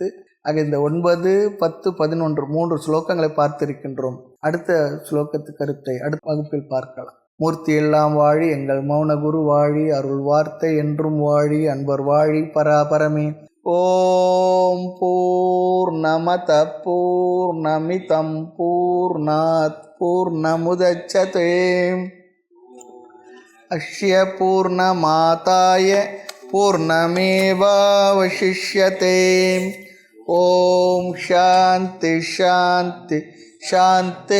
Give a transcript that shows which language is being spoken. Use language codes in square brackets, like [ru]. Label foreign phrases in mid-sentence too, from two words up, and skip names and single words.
[ta] ஆக இந்த 9, 10, 11 3 ஸ்லோகங்களை பார்த்திருக்கின்றோம். அடுத்த ஸ்லோகத்து கருத்தை அடுத்த வகுப்பில் பார்க்கலாம். மூர்த்தி எல்லாம் வாழி, எங்கள் மௌன குரு வாழி, அருள் வார்த்தை என்றும் வாழி, அன்பர் வாழி, பராபரமே. [sa] ओम् पूर्णमद पूर्णमिदं पूर्णात् पूर्णमुदच्यते अस्य पूर्णमादाय पूर्णमेवावशिष्यते. ओम् शान्ति शान्ति शान्ति.